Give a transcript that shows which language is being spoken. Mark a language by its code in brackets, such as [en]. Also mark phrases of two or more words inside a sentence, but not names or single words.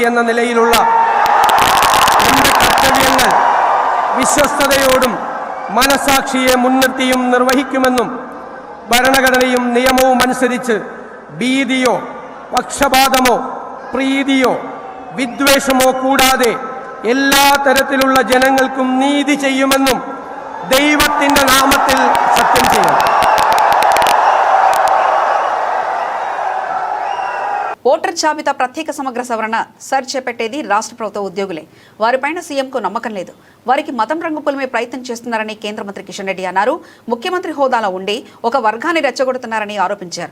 [ml] എന്ന നിലയിലുള്ള എന്റെ കർത്തവ്യങ്ങൾ വിശ്വസ്തതയോടും മനസാക്ഷിയെ മുൻനിർത്തിയും നിർവഹിക്കുമെന്നും ഭരണഘടനയും നിയമവും അനുസരിച്ച് ഭീതിയോ പക്ഷപാതമോ പ്രീതിയോ വിദ്വേഷമോ കൂടാതെ എല്ലാ തരത്തിലുള്ള ജനങ്ങൾക്കും നീതി ചെയ്യുമെന്നും ദൈവത്തിന്റെ നാമത്തിൽ സത്യം ചെയ്യുന്നു. [te] ఓటర్ జాబితా ప్రత్యేక సమగ్ర సవరణ సర్చ్ చేపట్టేది రాష్ట్ర ప్రభుత్వ ఉద్యోగులే. వారిపైన సీఎంకు నమ్మకం లేదు. వారికి మతం రంగు పులిమే ప్రయత్నం చేస్తున్నారని కేంద్ర మంత్రి కిషన్ రెడ్డి అన్నారు. ముఖ్యమంత్రి హోదాలో ఉండి ఒక వర్గాన్ని రెచ్చగొడుతున్నారని ఆరోపించారు.